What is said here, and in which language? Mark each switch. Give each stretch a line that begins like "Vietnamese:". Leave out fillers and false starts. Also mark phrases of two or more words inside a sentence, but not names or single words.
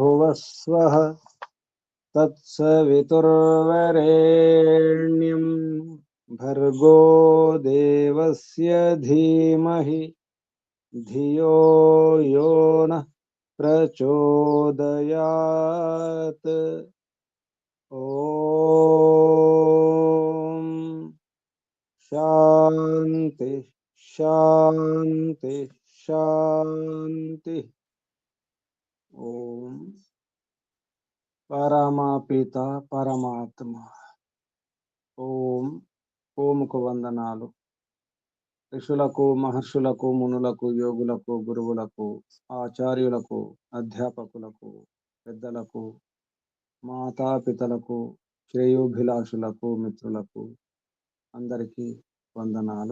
Sanskrit: स्वः तत्सवितुर्वरेण्यं भर्गो देवस्य धीमहि धियो यो नः प्रचोदयात्। ओम शांति शांति शांति।
Telugu: ओम పరమపిత పరమాత్మ ఓం ఓంకు వందనాలు. ఋషులకు మహర్షులకు మునులకు యోగులకు గురువులకు ఆచార్యులకు అధ్యాపకులకు పెద్దలకు మాతాపితలకు శ్రేయోభిలాషులకు మిత్రులకు అందరికీ వందనాలు.